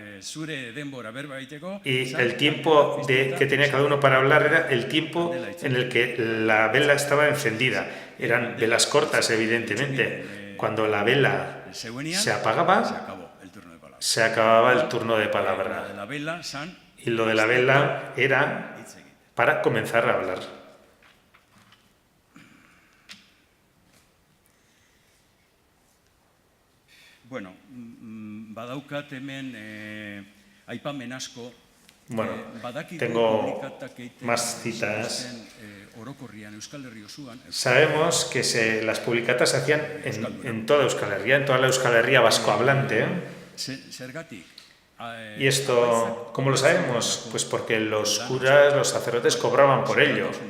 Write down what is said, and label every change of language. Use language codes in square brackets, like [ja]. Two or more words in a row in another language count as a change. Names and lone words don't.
[es] Y el tiempo que tenía cada uno para hablar era el tiempo en el que la vela estaba encendida. Eran velas cortas, evidentemente. Cuando la vela se apagaba, se acababa el turno de palabra. Y lo de la vela era para comenzar a hablar. [eu] Bueno, badaukat hemen aipamen asko. [es] Bueno, tengo más citas. Sabemos que las publicatas se hacían en toda Euskal Herria, en toda la Euskal Herria vascohablante. Y esto, ¿cómo lo sabemos? Pues porque los curas, los sacerdotes cobraban por ello.